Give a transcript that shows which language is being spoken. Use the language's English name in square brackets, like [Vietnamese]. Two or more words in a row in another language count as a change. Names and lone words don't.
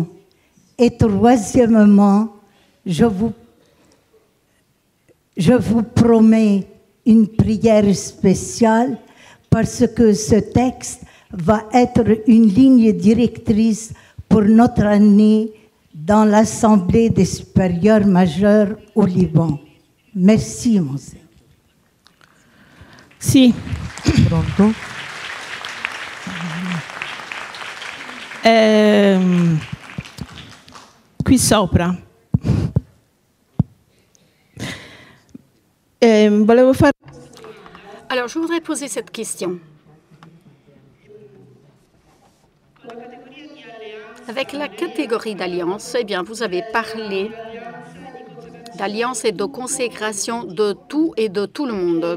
[French] Et troisièmement, je vous promets une prière spéciale parce que ce texte va être une ligne directrice pour notre année dans l'Assemblée des supérieurs majeurs au Liban. Merci, Monseigneur. [Italian] Sì. Pronto? Qui sopra. Volevo fare... [French] Alors, je voudrais poser cette question. Avec la catégorie d'alliance, eh bien, vous avez parlé d'alliance et de consécration de tout et de tout le monde.